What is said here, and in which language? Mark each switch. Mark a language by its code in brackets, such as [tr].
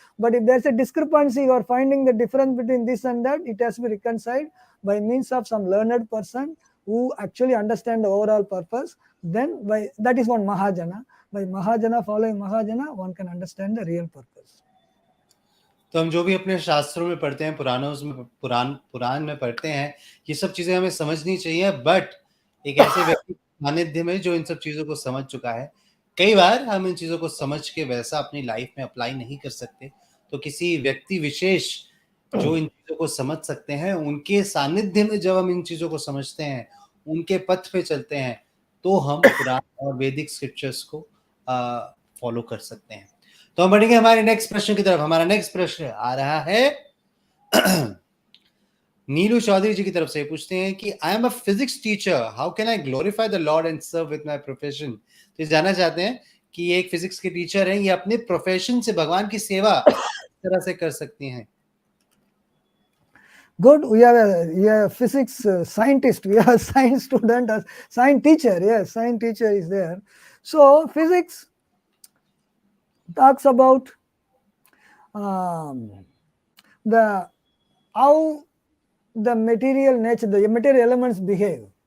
[en] But if there's a discrepancy, you are finding the difference between this and that, it has to be reconciled by means of some learned person who actually understand the overall purpose. Then that is one Mahajana. By Mahajana, following Mahajana, one can understand the real purpose. [hi] तो हम जो भी अपने शास्त्रों में पढ़ते हैं, पुराण में पढ़ते हैं, ये सब चीजें हमें समझनी चाहिए। बट एक ऐसे व्यक्ति सानिध्य में जो इन सब चीजों को समझ चुका है, कई बार हम इन चीजों को समझ के वैसा अपनी लाइफ में अप्लाई नहीं कर सकते। तो किसी व्यक्ति विशेष जो इन चीजों को समझ सकते हैं, उनके सानिध्य में जब हम इन चीजों को समझते हैं, उनके पथ पे चलते हैं, तो हम पुराण और वैदिक स्क्रिप्चर्स को फॉलो कर सकते हैं। तो हम बढ़ेंगे हमारे नेक्स्ट प्रश्न की तरफ। हमारा नेक्स्ट प्रश्न आ रहा है नीलू चौधरी जी की तरफ से। पूछते हैं कि [en] I am a physics teacher, how can I glorify the lord and serve with my profession. [hi] तो ये जानना चाहते हैं कि ये एक फिजिक्स के टीचर हैं, ये अपने प्रोफेशन से भगवान की सेवा किस तरह से कर सकती हैं। [en] Good. We have a physics scientist. We have a science student, a science teacher. Yes, science teacher is there. So physics talks about the how the material nature, the material elements behave.